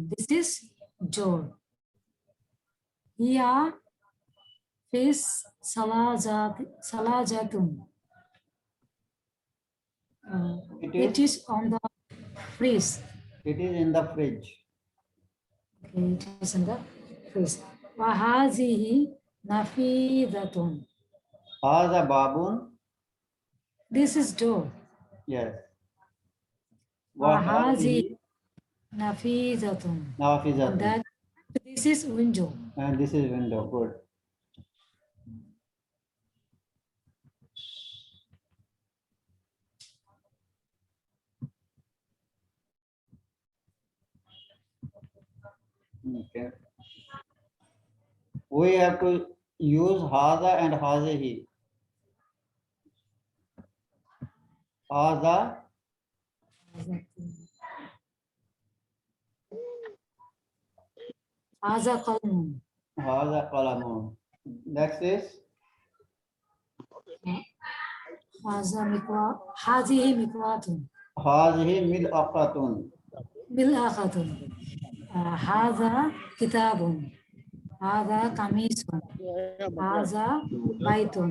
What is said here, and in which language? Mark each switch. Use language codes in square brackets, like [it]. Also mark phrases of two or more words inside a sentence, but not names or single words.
[en] This is door. Here is salajatun. It is on the fridge. It is in the fridge. Okay, it is in the fridge. [ar] وهذه نافذة. هذا باب. [en] This is door. Yes. [ar] وهذه نافذة. Nafizatun. [en] That this is window. And this is window. Good. Okay. We have to use haza and hazihi. [ar] Haza, هذا قلم. هذا قلم. [en] Next is [ar] هذا مكواة. هذه مكواة. هذه ملعقة. ملعقة. هذا كتاب. هذا قميص. هذا بيت.